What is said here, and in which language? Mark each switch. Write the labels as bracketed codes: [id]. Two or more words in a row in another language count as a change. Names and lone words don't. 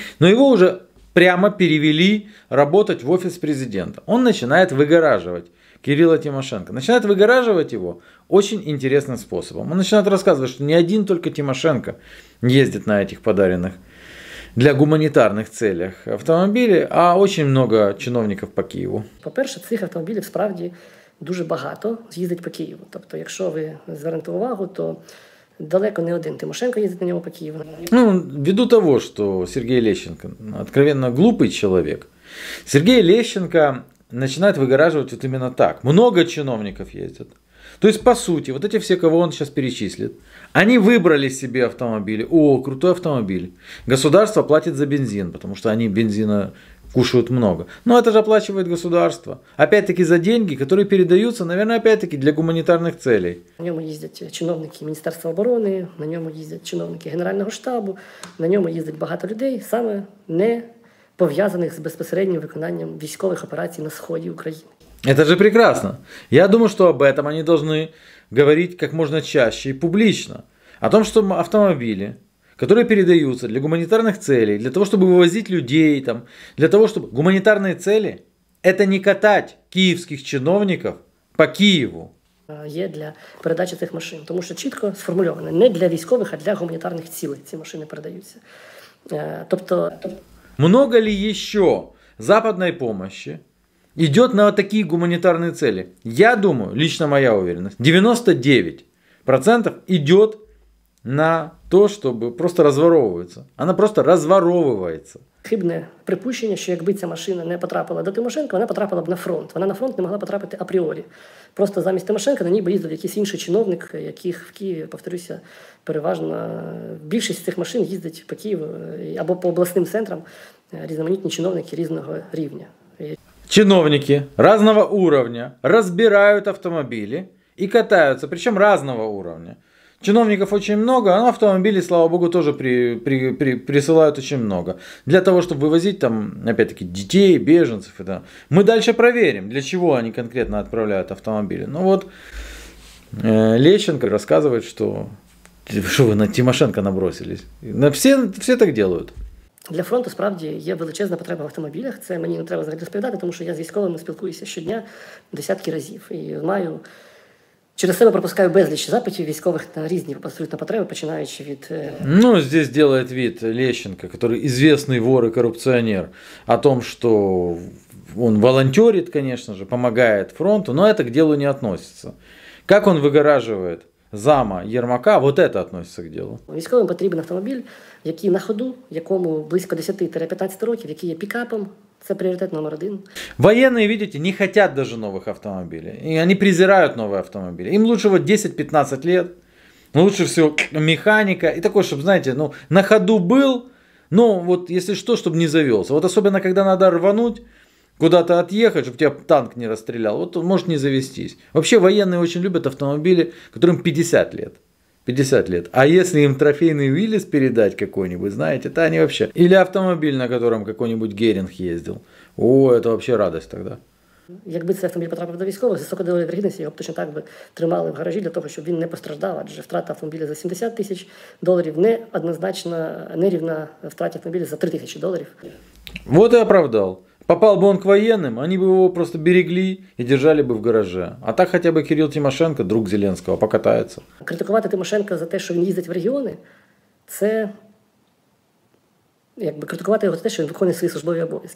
[ru] Но его уже прямо перевели работать в Офис Президента. Он начинает выгораживать Кирилла Тимошенко. Начинает выгораживать его очень интересным способом. Он начинает рассказывать, что не один только Тимошенко ездит на этих подаренных для гуманітарних целях автомобілі, а очень много [uk] чиновників по Києву. По-перше, цих автомобілів справді дуже багато їздить по Києву. Тобто, якщо ви звернете увагу, то далеко не один Тимошенко їздить на нього по Києву. [ru] Ввиду того, что Сергей Лещенко откровенно глупый человек, Сергей Лещенко начинает выгораживать вот именно так. Много чиновников ездят. То есть, по сути, вот эти все, кого он сейчас перечислит, они выбрали себе автомобили. Крутой автомобиль. Государство платит за бензин, потому что они бензина кушают много. Но это же оплачивает государство. Опять-таки за деньги, которые передаются, наверное, опять-таки для гуманитарных целей. [uk] На ньому їздять чиновники Міністерства оборони, на ньому їздять чиновники Генерального штабу, на ньому їздить багато людей, саме не пов'язаних з безпосереднім виконанням військових операцій на сході України. [ru] Это же прекрасно. Я думаю, что об этом они должны говорить как можно чаще и публично. О том, что автомобили, которые передаются для гуманитарных целей, для того, чтобы вывозить людей, для того, чтобы... Гуманитарные цели – это не катать киевских чиновников по Киеву. [uk] Є для передачі цих машин, тому що чітко сформульовано: не для військових, а для гуманітарних цілей ці машини передаються. [ru] Много ли еще западной помощи идет на такие гуманитарные цели? Я думаю, лично моя уверенность, 99% идет на то, чтобы просто разворовывается. Она просто разворовывается. [uk] Хибне припущення, що якби ця машина не потрапила до Тимошенка, вона потрапила б на фронт. Вона на фронт не могла потрапити апріорі. Просто замість Тимошенка на ній би їздив якийсь інший чиновник, яких в Києві, повторюся, переважно більшість цих машин їздить по Києву або по обласним центрам різноманітні чиновники різного рівня. [ru] Чиновники разного уровня разбирают автомобили и катаются, причем разного уровня. чиновников очень много, а автомобилей, слава богу, тоже присылают очень много. Для того, чтобы вывозить там, опять-таки, детей, беженцев. Это. Мы дальше проверим, для чего они конкретно отправляют автомобили. Ну вот, Лещенко рассказывает, что ви на Тимошенко набросились. Всі так делают. [uk] Для фронту, справді, є величезна потреба в автомобілях. Це мені не треба взагалі розповідати, тому що я з військовими спілкуюся щодня десятки разів. І маю, через себе пропускаю безліч запитів військових на різні абсолютно потреби, починаючи від... Ну, [ru] здесь делает вид Лещенко, который известный вор и коррупционер, о том, что он волонтерит, конечно же, помогает фронту, но это к делу не относится. Как он выгораживает зама Єрмака, вот это относится к делу. [uk] Військовим потрібен автомобіль, який на ходу, якому близько 10-15 років, який є пікапом. [ru] Это приоритет номер один. Военные, видите, не хотят даже новых автомобилей. И они презирают новые автомобили. Им лучше вот 10-15 лет. Лучше всего механика. И такой, чтобы, знаете, ну, на ходу был, но вот если что, чтобы не завелся. Вот особенно, когда надо рвануть, куда-то отъехать, чтобы тебя танк не расстрелял, вот он может не завестись. Вообще военные очень любят автомобили, которым 50 лет. 50 лет. А если им трофейный Уиллис передать какой-нибудь, знаете, то они вообще... Или автомобиль, на котором какой-нибудь Геринг ездил. О, это вообще радость тогда. [uk] Якби цей автомобіль потрапив до військових, з високої вірогідності його б точно так би тримали в гаражі для того, щоб він не постраждав, адже втрата автомобіля за $70 000 не однозначно не рівна втраті автомобіля за $3000. [ru] Вот и оправдал. Попал бы он к военным, они бы его просто берегли и держали бы в гараже. А так хотя бы Кирилл Тимошенко, друг Зеленского, покатается. [uk] Критикувати Тимошенка за те, що він їздить в регіони, це якби критикувати його за те, що він виконує свої службові обов'язки.